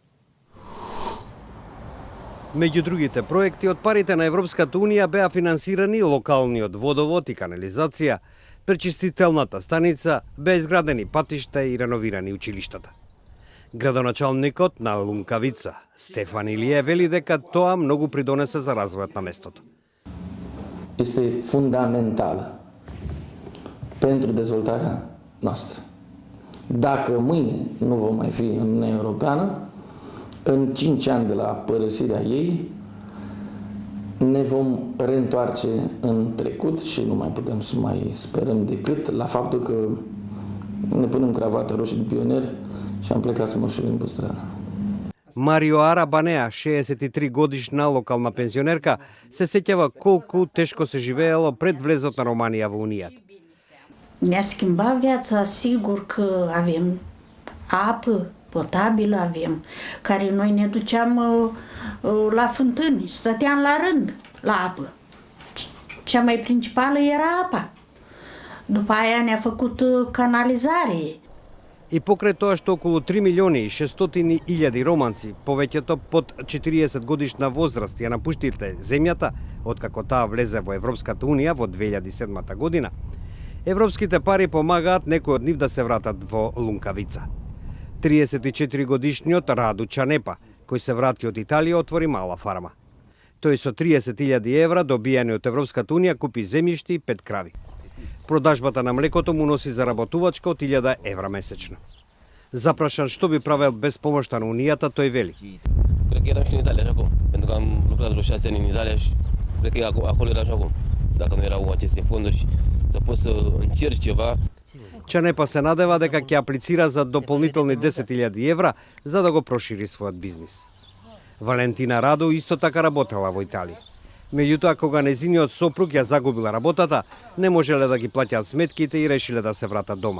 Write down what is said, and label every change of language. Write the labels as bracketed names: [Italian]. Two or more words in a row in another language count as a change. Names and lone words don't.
[Macedonian] Меѓу другите проекти од парите на Европската унија беа финансирани локалниот водовод и канализација, пречистителната станица, беа изградени патишта и реновирани училиштата. Градоначалникот на Лункавица, Стефан Илие, вели дека тоа многу придонесе за развојот на местото. [Romanian] Este fundamentală pentru dezvoltarea noastră. Dacă mâine nu vom mai fi în Uniunea Europeană, în 5 ani de la părăsirea ei, ne vom reîntoarce în trecut și nu mai putem să mai sperăm decât la faptul că ne punem cravată roșie de pionier și am plecat să mărșălim pe stradă. [Macedonian] Марио Арабанеа, 63-годишна локална пензионерка, се сеќава колку тешко се живеело пред влезот на Романија во Унијата. [Romanian] Ne-a schimbat viața, sigur că avem apă potabilă, avem, care noi ne duceam la fântâni, stăteam la rând la apă. Cea mai principală era apa. După aia ne-a făcut canalizare. [Macedonian] И покрај тоа што околу 3 милиони и 600 илјади романци, повеќето под 40 годишна возраст, ја напуштиле земјата, откако таа влезе во Европската Унија во 2007 година, европските пари помагаат некои од нив да се вратат во Лункавица. 34 годишниот Раду Чанепа, кој се врати од Италија, отвори мала фарма. Тој со 30.000 евра добијани од Европската Унија купи земјишти и 5 крави. Продажбата на млекото му носи заработувачка од 1000 евра месечно. Запрашан што би правел без помошта на Унијата, тој вели: [Romanian] Cred că eram și în Italia și acum, pentru că am lucrat vreo 6 ani în Italia și cred că acolo era și acum, dacă nu erau aceste fonduri, să pot să încerc ceva. [Macedonian] Чанепа се надева дека ќе аплицира за дополнителни 10.000 евра за да го прошири својот бизнис. Валентина Радо исто така работела во Италија. Меѓутоа, кога незиниот сопруг ја загубила работата, не можеле да ги плаќаат сметките и решиле да се вратат дома.